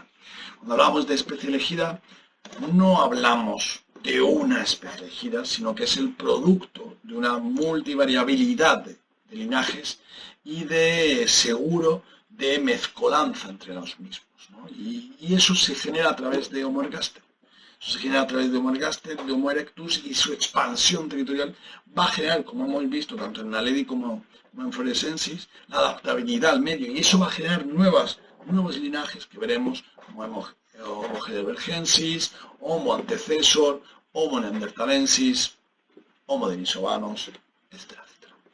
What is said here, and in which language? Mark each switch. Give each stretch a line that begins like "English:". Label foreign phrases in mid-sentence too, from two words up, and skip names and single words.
Spanish: Cuando hablamos de especie elegida, no hablamos de una especie elegida, sino que es el producto de una multivariabilidad de linajes y de seguro de mezcolanza entre los mismos, ¿no? Y eso se genera a través de Homo ergaster. Eso se genera a través de Homo ergaster, de Homo erectus, y su expansión territorial va a generar, como hemos visto, tanto en Naledi como en Floresiensis, la adaptabilidad al medio, y eso va a generar nuevos linajes que veremos, como Homo heidelbergensis, Homo antecesor, Homo neanderthalensis, Homo denisovanos, etcétera, etcétera.